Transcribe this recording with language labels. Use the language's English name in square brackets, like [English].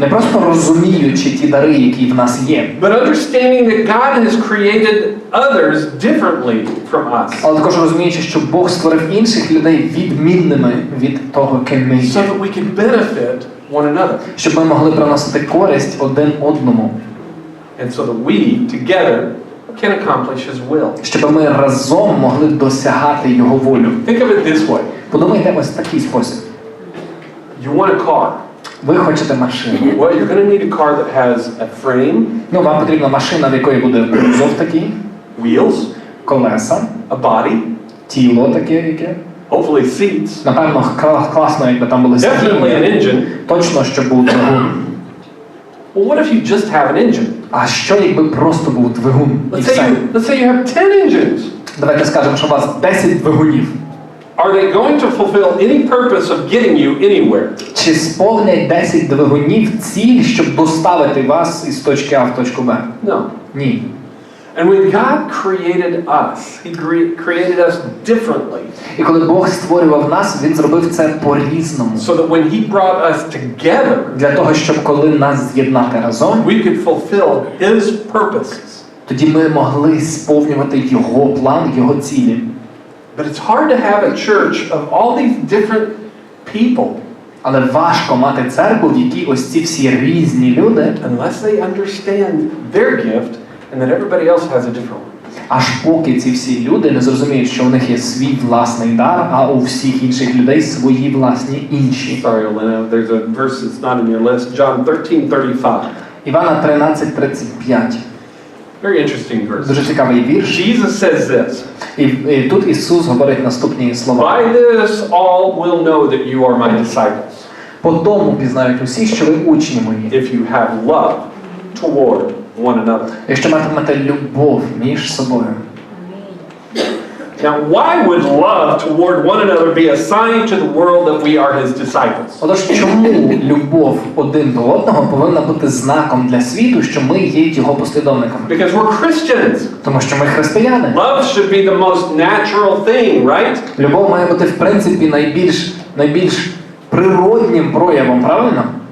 [Ukrainian] Не просто розуміючи ті дари, які в нас є, [English] but understanding that God has created others differently from us. [Ukrainian] але також розуміючи, що Бог створив інших людей відмінними від того, ким ми [English] So [Ukrainian] є. [English] that we can benefit one another. [Ukrainian] Щоб ми могли приносити користь один одному. [English] And so that we together can accomplish His will. [Ukrainian] Щоб ми разом могли досягати Його волю. [English] Think of it this way. [Ukrainian] Подумайте ось такий спосіб. [English] You want a car. [Ukrainian] Ви хочете машину. [English] Well, you're going to need a car that has a frame, [Ukrainian] Ну, вам потрібна машина, в якої буде кузов такий, [English] wheels, [Ukrainian] колеса, [English] a body, [Ukrainian] тіло таке, яке. [English] hopefully seats, [Ukrainian] Напевно, класно, якби там були [English] definitely an [Ukrainian] сидіння. [English] engine. [Ukrainian] Точно, щоб був двигун. [English] Well, what if you just have an engine? [Ukrainian] А що, якби просто був двигун і [English] Let's [Ukrainian] все? [English] say you have 10 engines. [Ukrainian] Давайте скажемо, що у вас 10 двигунів. [English] Are they going to fulfill any purpose of getting you anywhere? [Ukrainian] Чи сповнять 10 двигунів ціль, щоб доставити вас із точки А в точку Б? [English] No. [Ukrainian] Ні. [English] And when God created us, He created us differently. [Ukrainian] І коли Бог створював нас, Він зробив це по-різному. [English] So that when He brought us together, [Ukrainian] Для того, щоб коли нас з'єднати разом, [English] we could fulfill His purposes. [Ukrainian] тоді ми могли сповнювати Його план, Його цілі. [English] But it's hard to have a church of all these different people. [Ukrainian] Але важко мати церкву, в якій ось ці всі різні люди, [English] Unless they understand their gift and that everybody else has a different one. [Ukrainian] аж поки ці всі люди не зрозуміють, що у них є свій власний дар, а у всіх інших людей свої власні інші. [English] Sorry, Elena, there's a verse that's not in your list. John 13:35. [Ukrainian] Івана 13:35. [English] Very interesting verse. [Ukrainian] Дуже цікавий вірш. [English] Jesus says this. [Ukrainian] І тут Ісус говорить наступні слова. [English] By this all will know that you are my disciples. [Ukrainian] По тому пізнають усі, що ви учні мої. [English] If you have love toward one another. [Ukrainian] Якщо матимете любов між собою. [English] Now, why would love toward one another be a sign to the world that we are His disciples? [Ukrainian] Отож, чому любов один до одного повинна бути знаком для світу, що ми є його послідовниками? [English] Because we're Christians. [Ukrainian] Тому що ми християни. [English] Love should be the most natural thing, right? [Ukrainian] Любов має бути, в принципі, найбільш природнім проявом, правильно?